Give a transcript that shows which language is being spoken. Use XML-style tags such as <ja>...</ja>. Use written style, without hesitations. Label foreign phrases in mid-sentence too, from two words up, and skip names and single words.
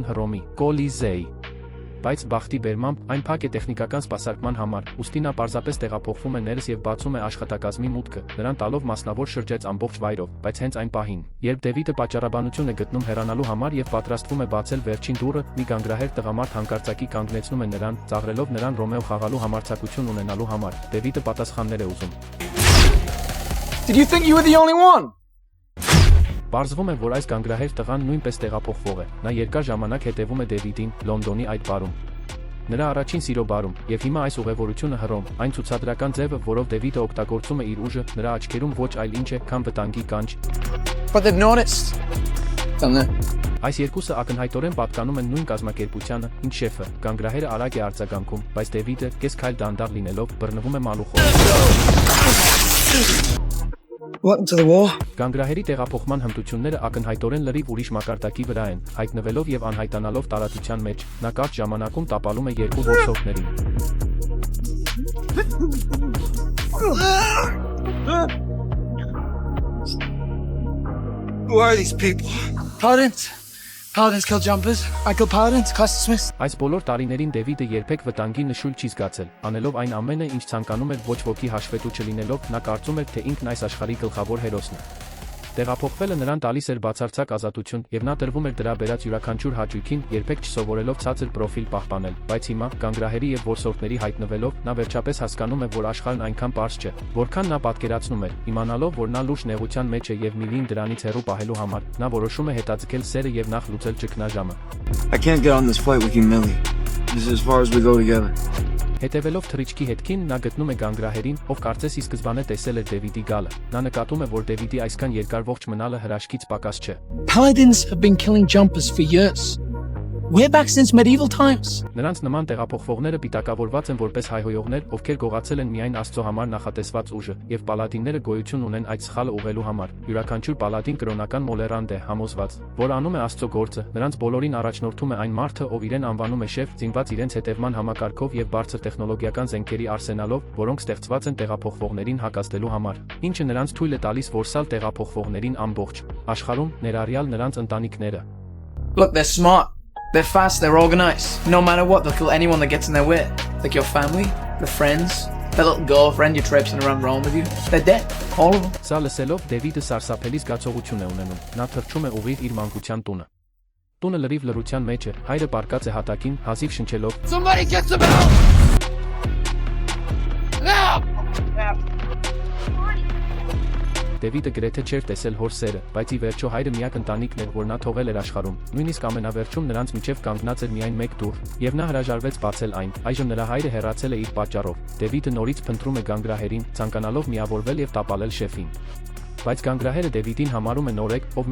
<hy>Հռոմի Կոլիզեի։ Բայց բախտի բերմամբ այն փակ է տեխնիկական սպասարկման համար, ուստի նա պարզապես տեղափոխվում է ներս եւ բացում է աշխատակազմի մուտքը, նրան տալով մասնավոր շրջեց ամբողջ վայրով, բայց հենց այն պահին, երբ Դեվիդը պատճառաբանություն է գտնում հեռանալու համար եւ պատրաստվում է բացել վերջին դուռը, մի գանգրահեր տղամարդ հանկարծակի կանգնեցնում է նրան, ծաղրելով նրան Ռոմեո խաղալու համարձակություն ունենալու համար։ Դեվիդը պատասխաններ է ուզում։</hy> <en>Did you think you were the only one?</en> <hy>Պարզվում է, որ այս գանգրահեր տղան նույնպես տեղափոխվող է։ Նա երկար ժամանակ հետևում է Դեվիդին Լոնդոնի այդ բարում։ Նրա առաջին սիրո բարում, եւ հիմա այս ուղևորությունը Հռոմ, այն ցուցադրական ձևը, որով Դեվիդը օգտագործում է իր ուժը, նրա աչքերում ոչ այլ ինչ է, քան վտանգի կանչ։</hy> <en>But they've noticed.</en> <hy>Այս երկուսը ակնհայտորեն պատկանում են նույն կազմակերպությանը, ինչ շեֆը, գանգրահերը արագ է արձագանքում, բայց Դեվիդը, կես քայլ դանդաղ լինելով, բռնվում է մալուխով։</hy> <en>Welcome to the war.</en> <hy>Գանգրահերի տեղափոխման հմտությունները ակնհայտորեն լրիվ ուրիշ մակարդակի վրա են, հայտնվելով եւ անհայտանալով տարածության մեջ, նա կարճ ժամանակում տապալում է երկու որսորդներին։</hy> <en>Who are these people? Paladins. Paladins kill jumpers. I kill paladins. Class dismissed.</en> <hy>Այս բոլոր տարիներին Դեվիդը երբեք վտանգի նշույլ չի զգացել, անելով այն ամենը, ինչ ցանկանում էր ոչ ոքի հաշվետու չլինելով, նա կարծում էր, թե ինքն այս աշխարհի գլխավոր հերոսն է։ Տեղափոխվելը նրան տալիս էր բացարձակ ազատություն, եւ նա տրվում էր դրա բերած յուրաքանչյուր հաճույքին, երբեք չսովորելով ցածր պրոֆիլ պահպանել, բայց հիմա, գանգրահերի եւ որսորդների հայտնվելով, նա վերջապես հասկանում է, որ աշխարհն այնքան պարզ չէ, որքան նա պատկերացնում էր, իմանալով, որ նա լուրջ նեղության մեջ է եւ Միլին դրանից հեռու պահելու համար, նա որոշում է հետաձգել սերը եւ նախ լուծել ճգնաժամը։</hy> <en>I can't get on this flight with you, Millie. This is as far as we go together.</en> <hy>Հետևելով թռիչքի հետքին, նա գտնում է գանգրահերին, ով կարծես ի սկզբանե տեսել էր Դեվիդի գալը։ Նա նկատում է, որ Դեվիդի այսքան երկար ողջ մնալը հրաշքից պակաս չէ։</hy> <en>Paladins have been killing jumpers for years. We're back since medieval times.</en> <hy>Նրանց նման տեղափոխվողները պիտակավորված են որպես հայհոյողներ, ովքեր գողացել են միայն Աստծո համար նախատեսված ուժը, եւ պալադինները գոյություն ունեն այդ սխալը ուղղելու համար։ Յուրաքանչյուր պալադին կրոնական մոլերանդ է, համոզված, որ անում է Աստծո գործը, նրանց բոլորին առաջնորդում է այն մարդը, ով իրեն անվանում է շեֆ, զինված իրենց հետևման համակարգով եւ բարձր տեխնոլոգիական զենքերի արսենալով, որոնք ստեղծված են տեղափոխվողներին հակազդելու համար, ինչը նրանց թույլ է տալիս որսալ տեղափոխվողներին ամբողջ աշխարհում, ներառյալ նրանց ընտանիքները։</hy> <en>Look, they're smart. They're fast, they're organized. No matter what, they'll kill anyone that gets in their way. Like your family, their friends, their little girlfriend you're traipsing around Rome with you. They're dead. All of them.</en> <hy>Սա լսելով Դեվիդը սարսափելի զգացողություն է ունենում։ Նա թռչում է ուղիղ իր մանկության տունը։ Տունը լրիվ լռության մեջ է, հայրը պառկած է հատակին, հազիվ շնչելով։</hy> <en>Somebody get them out! Now!</en> <hy>Դեվիդը գրեթե չէր տեսել հոր սերը, բայց ի վերջո հայրը միակ ընտանիքն էր, որ նա թողել էր աշխարհում։ Նույնիսկ ամենավերջում նրանց միջև կանգնած էր միայն մեկ դուռ, եւ նա հրաժարվեց բացել այն։ Այժմ նրա հայրը հեռացել է իր պատճառով։ Դեվիդը նորից փնտրում է գանգրահերին, ցանկանալով միավորվել եւ տապալել շեֆին։ Բայց գանգրահերը Դեվիդին համարում է նորեկ, ով</hy>